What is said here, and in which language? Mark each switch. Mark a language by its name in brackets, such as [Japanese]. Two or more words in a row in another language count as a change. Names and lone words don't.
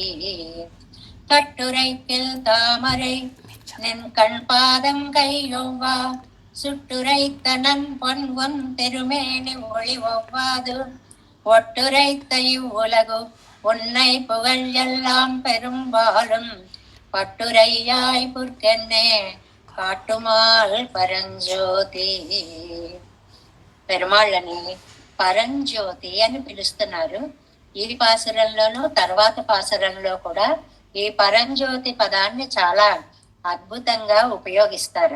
[Tamil] கட்டுரைக்கில் தாமரை நின் கண் பாதம் கையொவ்வா சுட்டுரைத்த நன் பொன் உன் திருமேனி ஒளி ஒவ்வாது ஒட்டுரைத்த இவ்வுலகு உன்னை புகழ் எல்லாம் பெரும்பாலும் பட்டுரையாய் புற்கென்னே காட்டுமால் பரஞ்சோதி. [Telugu] పెరుమాళ్ళని పరంజ్యోతి అని పిలుస్తున్నారు. ఈ పాసురంలోనూ తర్వాత పాసురంలో కూడా ఈ పరంజ్యోతి పదాన్ని చాలా అద్భుతంగా ఉపయోగిస్తారు.